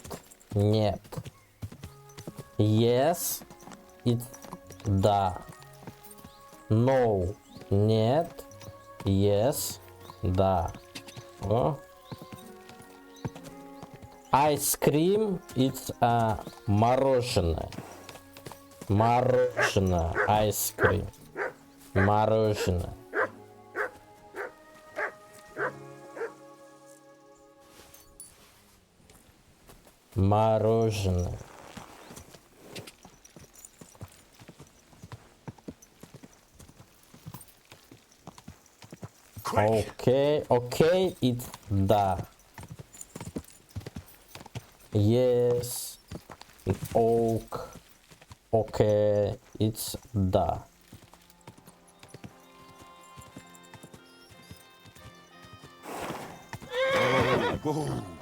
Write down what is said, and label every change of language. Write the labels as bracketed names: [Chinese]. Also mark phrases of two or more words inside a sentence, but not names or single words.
[Russian] Нет. [English] Yes, it's [Russian] да. No, нет. [English] Yes, да. Oh. Ice cream, it's мороженое. Мороженое, ice cream. [Russian] Мороженое. Мороженое. [English] okay, okay, it's да. Yes, oak. Okay, it's да. Whoa!